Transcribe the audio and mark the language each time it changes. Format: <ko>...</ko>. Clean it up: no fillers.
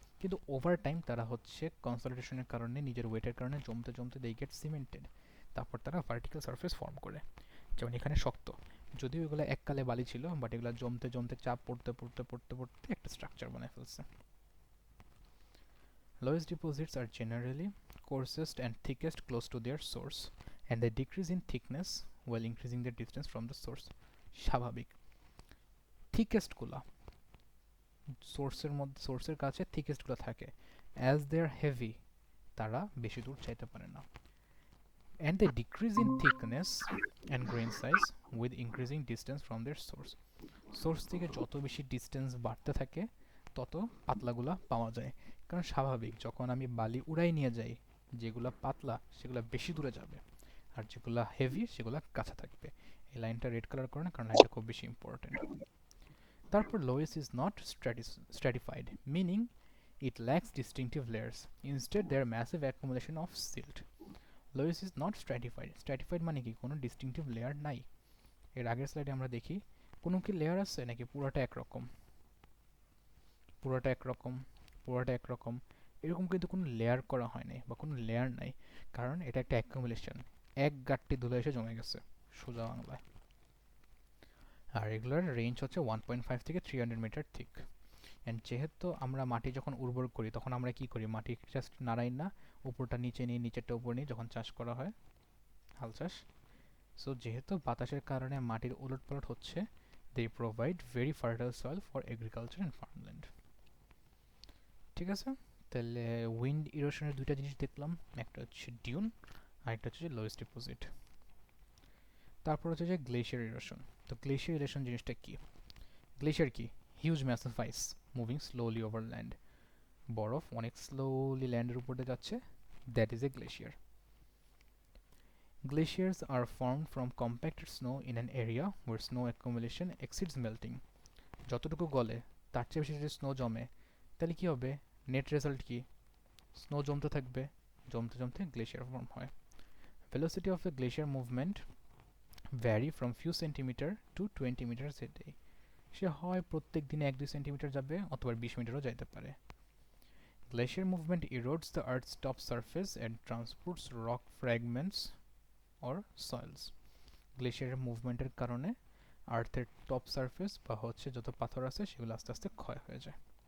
<bn>কিন্তু over time তারা হচ্ছে কনসলিডেশনের কারণে, নিজের ওয়েটের কারণে জমতে জমতে দে গেট সিমেন্টেড, তারপর তারা ভার্টিক্যাল সারফেস ফর্ম করে। যেমন এখানে শক্ত, যদিও এগুলো এককালে বালি ছিল, বাট এগুলো জমতে জমতে চাপ পড়তে পড়তে পড়তে পড়তে একটা স্ট্রাকচার বানায় ফেলছে।</bn> <en>Lowest deposits are generally coarsest and thickest close to their source, and they decrease in thickness while increasing their distance from the source.</en> <bn>স্বাভাবিক। থিকেস্ট গুলা সোর্সের মধ্যে, সোর্সের কাছে থিকেস্ট গুলো থাকে। অ্যাজ দে আর হেভি, তারা বেশি দূর চাইতে পারে না।</bn> <en>and they decrease in thickness and grain size with increasing distance from their source.</en> <bn>Source থেকে যত বেশি ডিস্টেন্স বাড়তে থাকে তত পাতলাগুলা পাওয়া যায়, কারণ স্বাভাবিক যখন আমি বালি উড়াই নিয়ে যাই যেগুলা পাতলা সেগুলো বেশি দূরে যাবে, আর যেগুলা হেভি সেগুলা কাছে থাকবে। এই লাইনটা রেড কালার করে না, কারণ লাইনটা খুব বেশি ইম্পর্টেন্ট। তারপর লোয়েস is not stratified, meaning</bn> <en>it lacks distinctive layers. Instead, there are massive accumulation of silt. Loess is not stratified.</en> <bn>Stratified মানে কি কোনো distinctive layer নাই। এর আগের স্লাইডে আমরা দেখি কোনো কি লেয়ার আছে নাকি পুরোটা একরকম, পুরোটা একরকম, পুরোটা একরকম, এরকম কিন্তু কোনো লেয়ার করা হয় নাই বা কোনো লেয়ার নাই, কারণ এটা একটা অ্যাকুমুলেশন, এক গাঁটটি ধুলো এসে জমে গেছে সোজা বাংলায়। আর এগুলোর রেঞ্জ হচ্ছে 1.5 থেকে 300 মিটার থিক। অ্যান্ড যেহেতু আমরা মাটি যখন উর্বর করি তখন আমরা কি করি, মাটি জাস্ট নাড়াই না, উপরটা নিচে নিয়ে নিচেরটা উপর নিয়ে যখন চাষ করা হয় হাল চাষ। সো যেহেতু বাতাসের কারণে মাটির উলটপালট হচ্ছে, they provide very fertile soil for agriculture and farmland. ঠিক আছে, তাহলে উইন্ড ইরোশনের দুইটা জিনিস দেখলাম, একটা হচ্ছে ডিউন আর একটা হচ্ছে লোয়েস্ট ডিপোজিট। তারপর হচ্ছে যে গ্লেশিয়ার ইরোশন। তো গ্লেশিয়ার ইরোশন জিনিসটা কি? গ্লেশিয়ার কি? হিউজ ম্যাসিভ আইস মুভিং স্লোলি ওভার ল্যান্ড, বরফ অনেক স্লোলি ল্যান্ডের উপর দিয়ে যাচ্ছে, that is a glacier.</bn> <en>Glaciers are formed from compacted snow in an area where snow accumulation exceeds melting.</en> <bn>যতটুকু গলে তার চেয়ে বেশি যদি স্নো জমে তাহলে কি হবে? নেট রেজাল্ট কি? স্নো জমতে থাকবে, জমতে জমতে গ্লেশিয়ার ফর্ম হয়।</bn> <en>Velocity of a glacier movement vary from few centimeter to 20 meters a day.</en> <bn>সে হয় প্রত্যেক দিনে 1-2 সেন্টিমিটার যাবে অথবা 20 মিটারও যাইতে পারে।</bn> <en>Glacier movement erodes the earth's top surface and transports rock fragments or soils.</en> <bn>গ্লেশিয়ারের মুভমেন্টের কারণে আর্থের টপ সারফেস বা হচ্ছে যত পাথর আছে সেগুলো আস্তে আস্তে ক্ষয় হয়ে যায়।</bn>